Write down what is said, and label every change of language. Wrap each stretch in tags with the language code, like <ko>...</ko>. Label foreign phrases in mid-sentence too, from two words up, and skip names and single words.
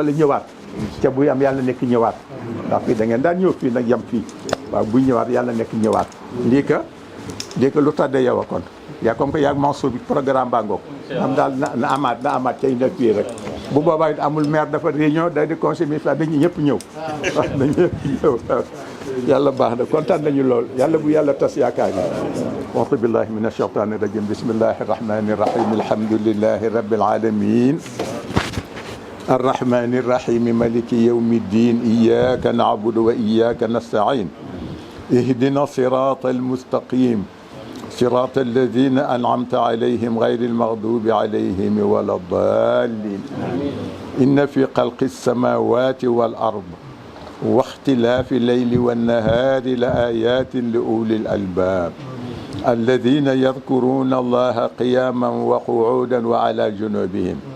<wo>wala ñëwaat ca buy am yàlla nekk ñëwaat ndax fii da ngeen daan ñëw fii nag yem fii waaw buy ñëwaat yàlla nekk ñëwaat lii ka lu tàddee yow a kon yaa</wo> <fr>comme que</fr> <wo>yaa Mansour bi programme baa ngoog am daal na amaat cay nekk fii rek bu boobaa it amul maire dafa réunion day di</wo> <fr>conseil municipal</fr> <wo>dañu ñëpp ñëw waaw dañu ñëpp ñëw yàlla baax na kontaan nañu lool yàlla bu yàlla tas yaakaar yi</wo> <ar>أعوذ بالله من الشيطان الرجيم بسم الله الرحمن الرحيم الحمد لله رب العالمين الرحمن الرحيم مالك يوم الدين إياك نعبد وإياك نستعين اهدنا الصراط المستقيم صراط الذين أنعمت عليهم غير المغضوب عليهم ولا الضالين إن في خلق السماوات والأرض واختلاف الليل والنهار لآيات لأولي الألباب الذين يذكرون الله قياما وقعودا وعلى جنوبهم</ar>